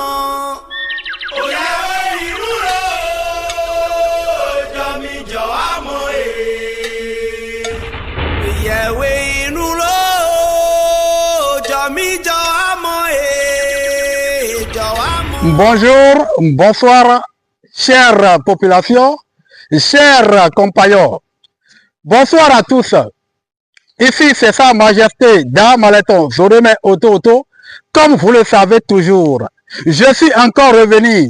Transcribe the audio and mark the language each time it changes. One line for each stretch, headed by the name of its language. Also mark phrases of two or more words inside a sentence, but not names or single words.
Yoruba: Ìyẹ̀wé inú ló jọ mí jọ wá mọ́ Ìyẹ̀wé inú ló jọ mí jọ wá mọ́ jọ wá mọ́.
French: Bonjour, bonsoir, chère population, chers compagnons. Bonsoir à tous. Ici, c'est Sa Majesté Damaleton Zoreme Oto. Comme vous le savez toujours, je suis encore revenu.